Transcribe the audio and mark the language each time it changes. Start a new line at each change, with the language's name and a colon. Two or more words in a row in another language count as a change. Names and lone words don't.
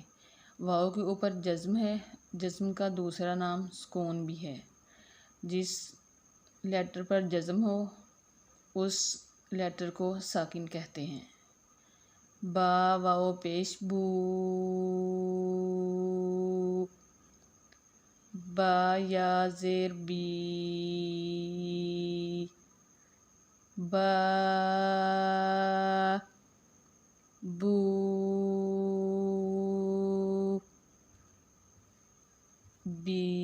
Urdu: واو کے اوپر جزم ہے، جزم کا دوسرا نام سکون بھی ہے۔ جس لیٹر پر جزم ہو اس لیٹر کو ساکن کہتے ہیں۔ با واو پیش بو، با یا زیر بی، با بو بی۔